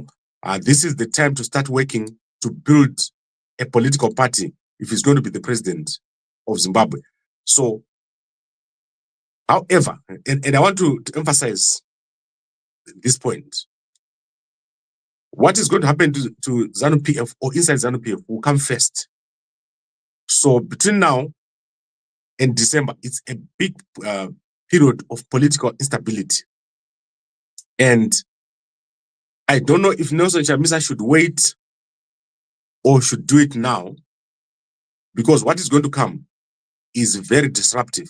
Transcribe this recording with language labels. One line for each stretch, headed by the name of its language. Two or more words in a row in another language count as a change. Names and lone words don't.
English: This is the time to start working to build a political party if he's going to be the president of Zimbabwe. So, however, and I want to emphasize this point, what is going to happen to ZANU-PF or inside ZANU-PF will come first. So between now and December, it's a big period of political instability. And I don't know if Nyasha Chamisa should wait or should do it now, because what is going to come is very disruptive.